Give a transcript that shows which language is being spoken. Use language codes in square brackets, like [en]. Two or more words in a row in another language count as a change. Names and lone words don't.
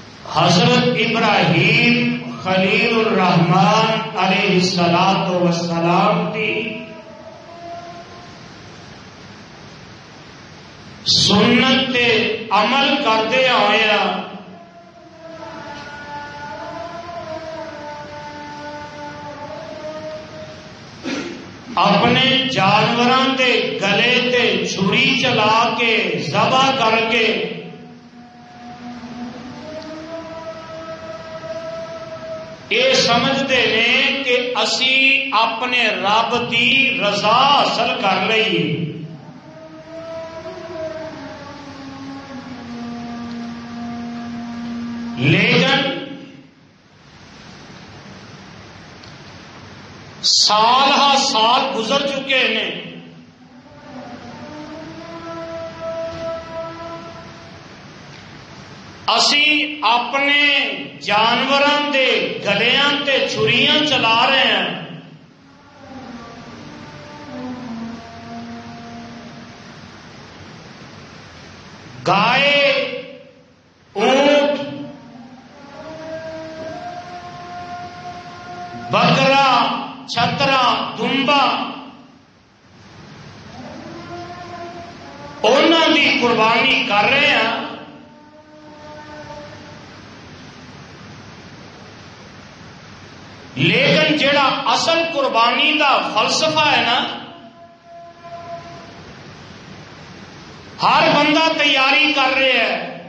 [ur] حضرت ابراہیم خلیل الرحمان [ar] علیہ الصلوۃ والسلام [ur] کی سنت تے عمل کرتے ہوئے [pa] اپنے جانوراں دے گلے تے چھری چلا کے ذبح کر کے یہ سمجھتے ہیں کہ اسی اپنے رب کی رضا حاصل کر لئیے. [ur] لیکن سال ہا سال گزر چکے ہیں. [pa] اسی اپنے جانوراں دے گلیاں تے چھریاں چلا رہے ہیں. گائے، اونٹ، بکرا، چھترا، دمبا انہاں دی قربانی کر رہے ہیں. لیکن جڑا اصل قربانی دا فلسفہ ہے نا، ہر بندہ تیاری کر رہے ہے.